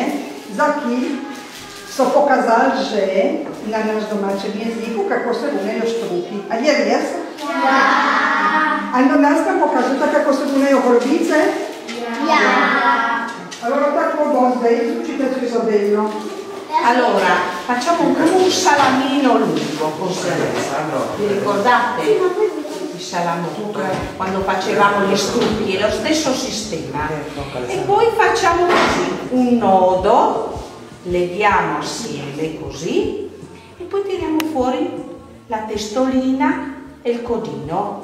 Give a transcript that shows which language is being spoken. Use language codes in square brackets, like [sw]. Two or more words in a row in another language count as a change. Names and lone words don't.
[sl] Za ki so pokazali že na naš domačem jeziku, kako se rumejo štruki. Ali je res? Ja! Ali do nas nam pokažete, kako se rumejo golobice? Ja! Allora tako bo zdaj z učiteljico Izabelo. [it] Allora, facciamo un salamino lungo, così. Vi ricordate il salamo quando facevamo gli stucchi? È lo stesso sistema. E poi facciamo così, un nodo, leghiamo assieme così e poi tiriamo fuori la testolina e il codino.